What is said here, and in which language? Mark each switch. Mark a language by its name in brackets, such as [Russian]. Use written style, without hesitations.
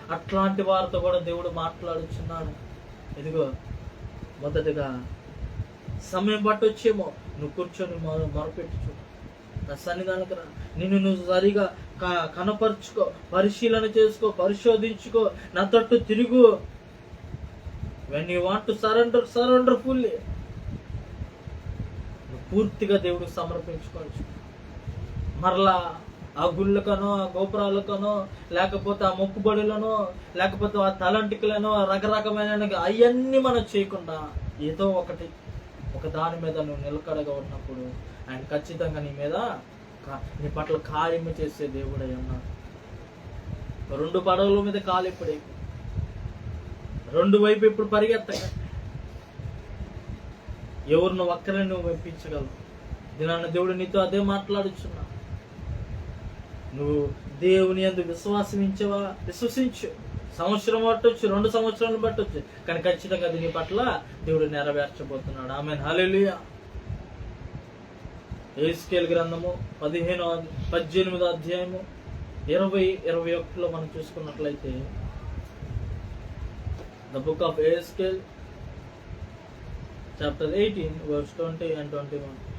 [Telugu] అట్లాంటి వారితో కూడా దేవుడు మాట్లాడుచున్నాడు. ఇదిగో మొదటగా సమయం పట్టొచ్చేమో నువ్వు కూర్చొని మొరపెట్టుచు, నా సన్నిధానికి రా, నిన్ను నువ్వు సరిగా కనపరుచుకో, పరిశీలన చేసుకో, పరిశోధించుకో, నా తట్టు తిరుగు. [English] When you want to surrender fully, [Telugu] పూర్తిగా దేవుడికి సమర్పించుకోవచ్చు. మరలా ఆ గుళ్ళకనో, ఆ గోపురాలకనో, లేకపోతే ఆ మొక్కుబడులనో, లేకపోతే ఆ తలంటికలనో, రకరకమైన అవన్నీ మనం చేయకుండా ఏదో ఒక దాని మీద నువ్వు నిలకడగా ఉన్నప్పుడు ఆయన ఖచ్చితంగా నీ పట్ల కార్యము చేసే దేవుడు అయి ఉన్నాడు. 2 పడవల మీద కాలు ఎప్పుడే, 2 వైపు ఇప్పుడు పరిగెత్తక, ఎవరిని ఒక్కరిని నువ్వు మెప్పించగలవు. దినాన్న దేవుడు నీతో అదే మాట్లాడుచున్నా. నువ్వు దేవుని యందు విశ్వాసించవా? విశ్వసించు. సంవత్సరం పట్టొచ్చు, 2 సంవత్సరాలు పట్టొచ్చు, కానీ ఖచ్చితంగా దీని పట్ల దేవుడు నెరవేర్చబోతున్నాడు. ఆమేన్, హల్లెలూయా. యెహెజ్కేలు గ్రంథము 18వ అధ్యాయము 20-21 మనం చూసుకున్నట్లయితే, [English] The book of Ezekiel, chapter 18, verse 20 and 21.